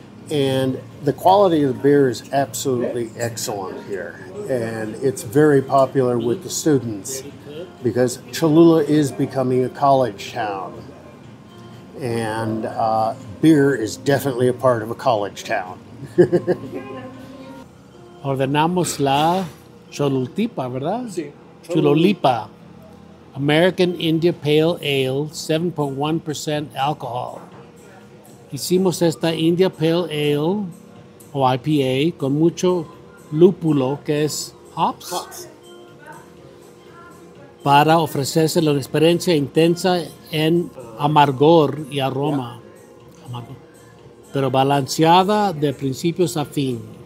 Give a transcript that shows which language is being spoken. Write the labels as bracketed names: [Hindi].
[English] And the quality of the beer is absolutely excellent here. And it's very popular with the students because Cholula is becoming a college town. And beer is definitely a part of a college town. [Spanish] Ordenamos la Cholulteca, ¿verdad? Sí. Cholulteca. [English] American India Pale Ale, 7.1% alcohol. [Spanish] Hicimos esta India Pale Ale o IPA con mucho lúpulo, que es hops, para ofrecerse una experiencia intensa en amargor y aroma, pero balanceada de principios a fin.